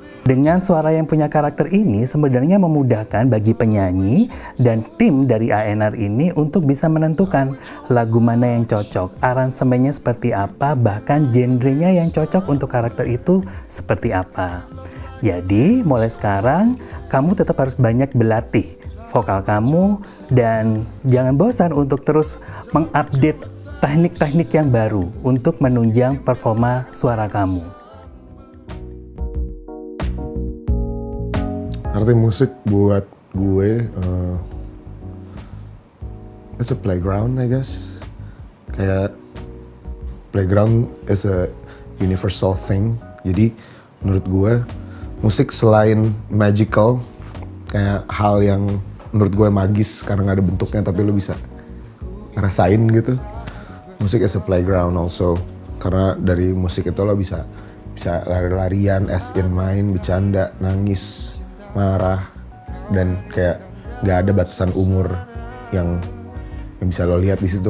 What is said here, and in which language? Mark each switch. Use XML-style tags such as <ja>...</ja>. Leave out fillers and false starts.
<id>Dengan suara yang punya karakter ini sebenarnya memudahkan bagi penyanyi dan tim dari ANR ini untuk bisa menentukan lagu mana yang cocok, aransemennya seperti apa, bahkan genrenya yang cocok untuk karakter itu seperti apa. Jadi mulai sekarang kamu tetap harus banyak berlatih vokal kamu dan jangan bosan untuk terus mengupdate teknik-teknik yang baru untuk menunjang performa suara kamu. Arti musik buat gue,</id> <en>it's a playground I guess.</en> <id>Kayak</id> <en>playground is a universal thing.</en> <id>Jadi menurut gue musik selain magical, kayak hal yang menurut gue magis karena gak ada bentuknya tapi lo bisa ngerasain gitu. Musik</id> <en>is a playground also,</en> <id>karena dari musik itu lo bisa lari-larian,</id> <en>as in</en> <id>main, bercanda, nangis, marah, dan kayak nggak ada batasan umur yang bisa lo lihat di situ.</id>